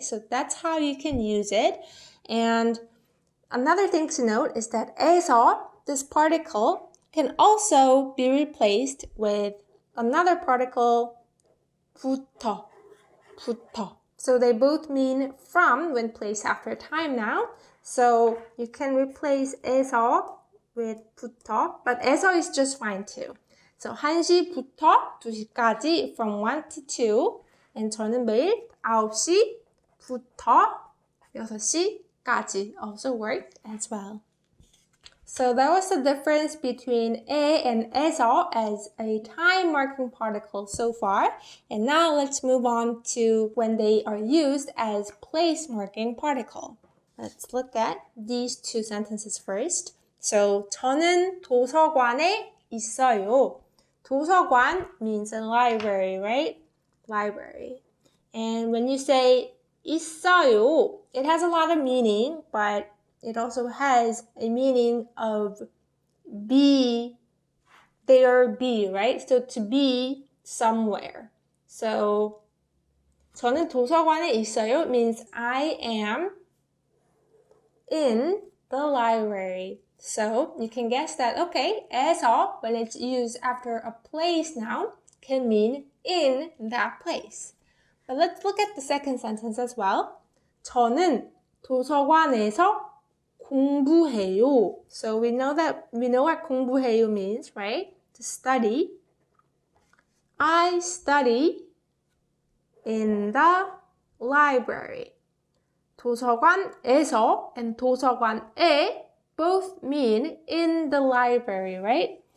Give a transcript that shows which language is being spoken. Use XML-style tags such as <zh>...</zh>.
<en>So that's how you can use it. And another thing to note is that 에서, this particle, can also be replaced with another particle, 부터. So they both mean from when placed after a time noun. So you can replace 에서 with 부터, but 에서 is just fine too. So 1시부터 2시까지, from 1 to 2. And 저는 매일 9시부터 6시 까지 also worked as well. So that was the difference between 에 and 에서 as a time marking particle so far. And now let's move on to when they are used as place marking particle. Let's look at these two sentences first.</en> <ko>So 저는 도서관에 있어요.</ko> <en>도서관 means a library, right? Library. And when you say 있어요, it has a lot of meaning, but it also has a meaning of be, there be, right? So to be somewhere. So 저는 도서관에 있어요 means I am in the library. So you can guess that, okay, 에서, when it's used after a place noun, can mean in that place. But let's look at the second sentence as well.</en> <ko>저는 도서관에서 공부해요.</ko> <en>So we know what 공부해요 means, right? To study. I study in the library. 도서관에서 and 도서관에 both mean in the library, right?</en>